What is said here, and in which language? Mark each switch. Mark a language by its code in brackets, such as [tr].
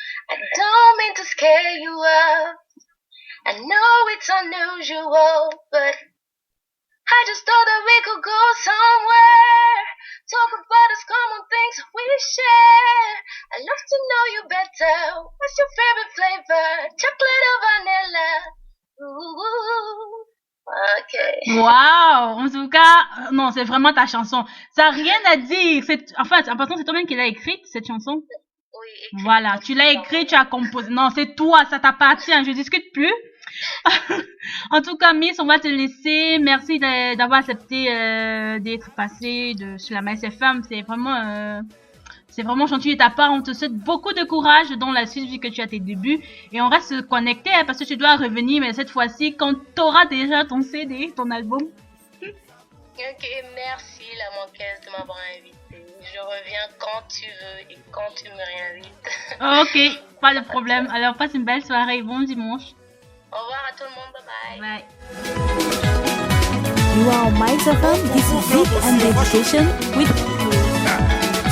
[en] I don't mean to scare you up. I know it's unusual, but I just thought that we could go somewhere. Talk about those common things we share. I'd love to know you better. What's your favorite flavor? Chocolate or vanilla? Ooh. Ok. [fr] Wow! En tout cas, non, c'est vraiment ta chanson. Ça n'a rien à dire. En fait, en passant, c'est toi-même qui l'as écrite, cette chanson? Oui. Voilà, tu l'as écrite, tu as composé. Non, c'est toi, ça t'appartient. Je discute plus. En tout cas, Miss, on va te laisser. Merci d'avoir accepté d'être passé sur la Mice FM. C'est vraiment gentil de ta part. On te souhaite beaucoup de courage dans la suite vu que tu as tes débuts. Et on reste connecté parce que tu dois revenir, mais cette fois-ci, quand tu auras déjà ton CD, ton album. Ok, merci la manquaise de m'avoir invité. Je reviens quand tu veux et quand tu me réinvites. Ok, pas de problème. Alors, passe une belle soirée et bon dimanche. Au revoir à tout le monde. Bye bye. [en] You are on Mice FM. This is Zik and Dedication with